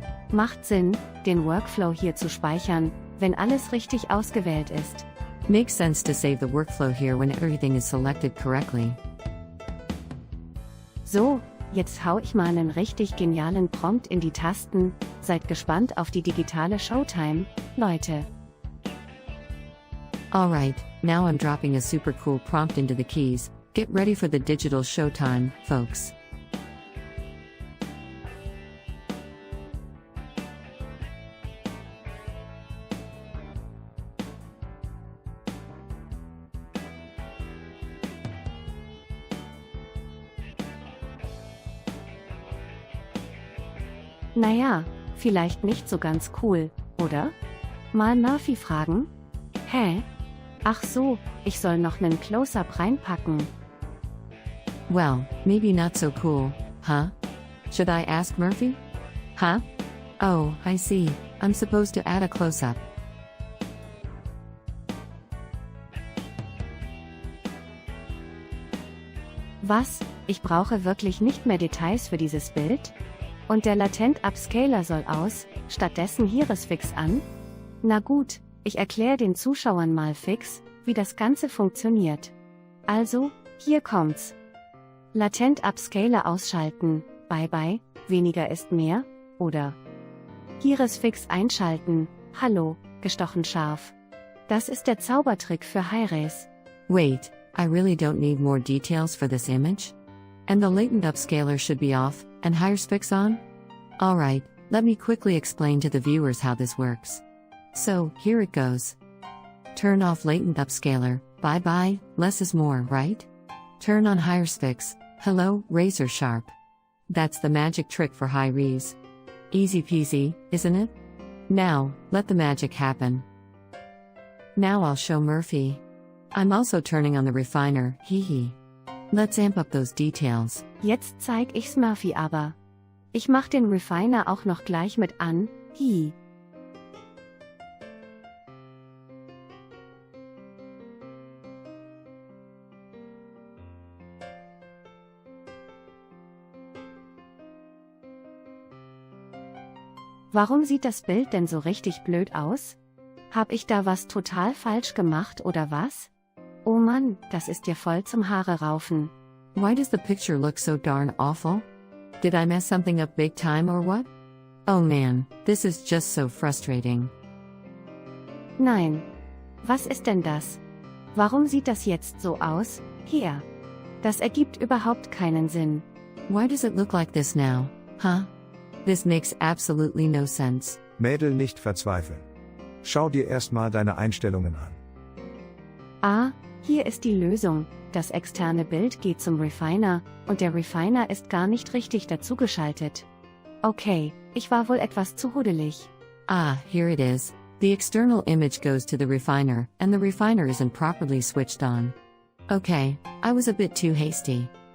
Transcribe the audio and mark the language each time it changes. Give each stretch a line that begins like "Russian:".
German: Macht Sinn, den Workflow hier zu speichern, wenn alles richtig ausgewählt ist.
English: Makes sense to save the workflow here when everything is selected correctly.
German: So, jetzt hau ich mal einen richtig genialen Prompt in die Tasten, seid gespannt auf die digitale Showtime, Leute.
English: Alright, now I'm dropping a super cool prompt into the keys. Get ready for the digital showtime, folks.
German: Naja, vielleicht nicht so ganz cool, oder? Mal Murphy fragen? Hä? Ach so, ich soll noch nen Close-Up reinpacken.
English: Well, maybe not so cool, huh? Should I ask Murphy? Huh? Oh, I see. I'm supposed to add a close-up.
German: Was? Ich brauche wirklich nicht mehr Details für dieses Bild? Und der Latent-Upscaler soll aus, stattdessen Hieresfix an? Na gut, ich erkläre den Zuschauern mal fix, wie das Ganze funktioniert. Also, hier kommt's. Latent-Upscaler ausschalten, bye bye, weniger ist mehr, oder? Hieresfix einschalten, hallo, gestochen scharf. Das ist der Zaubertrick für Hi-Res.
English: Wait, I really don't need more details for this image? And the latent upscaler should be off, and Hieresfix on? Alright, let me quickly explain to the viewers how this works. So, here it goes. Turn off latent upscaler, bye bye, less is more, right? Turn on Hieresfix, hello, razor sharp. That's the magic trick for high res. Easy peasy, isn't it? Now, let the magic happen. Now I'll show Murphy. I'm also turning on the refiner, hee. Let's amp up those details.
German: Jetzt zeig ich's Murphy aber. Ich mach den Refiner auch noch gleich mit an, hi. Warum sieht das Bild denn so richtig blöd aus? Hab ich da was total falsch gemacht oder was? Oh Mann, das ist dir voll zum Haare raufen.
English: Why does the picture look so darn awful? Did I mess something up big time or what? Oh man, this is just so frustrating.
German: Nein. Was ist denn das? Warum sieht das jetzt so aus? Hier. Das ergibt überhaupt keinen Sinn.
English: Why does it look like this now, huh? This makes absolutely no sense.
German: Mädel, nicht verzweifeln. Schau dir erstmal deine Einstellungen an. Ah, hier ist die Lösung. Das externe Bild geht zum Refiner, und der Refiner ist gar nicht richtig dazugeschaltet. Okay, ich war wohl etwas zu huddelig.
English: Ah, here it is. The external image goes to the refiner, and the refiner isn't properly switched on. Okay, I was a bit too hasty.